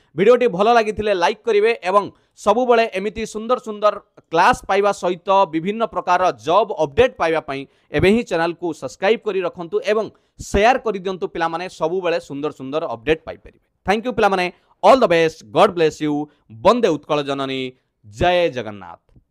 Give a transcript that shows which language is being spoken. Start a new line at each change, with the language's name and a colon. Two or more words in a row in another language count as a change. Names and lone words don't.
Odia: ଭିଡିଓଟି ଭଲ ଲାଗିଥିଲେ ଲାଇକ କରିବେ ଏବଂ ସବୁ ବେଳେ ଏମିତି ସୁନ୍ଦର ସୁନ୍ଦର କ୍ଲାସ ପାଇବା ସହିତ ବିଭିନ୍ନ ପ୍ରକାର
English: job update
Odia: ପାଇବା ପାଇଁ ଏବେ ହିଁ ଚ୍ୟାନେଲ କୁ ସବସ୍କ୍ରାଇବ କରି ରଖନ୍ତୁ ଏବଂ ସେୟାର କରି ଦିଅନ୍ତୁ ପିଲା ମାନେ ସବୁ ବେଳେ ସୁନ୍ଦର ସୁନ୍ଦର ଅପଡେଟ ପାଇ ପାରିବେ।
English: thank you
Odia: ପିଲା ମାନେ।
English: all the best, God bless you.
Odia: ବନ୍ଦେ ଉତ୍କଳ ଜନନୀ, ଜୟ ଜଗନ୍ନାଥ।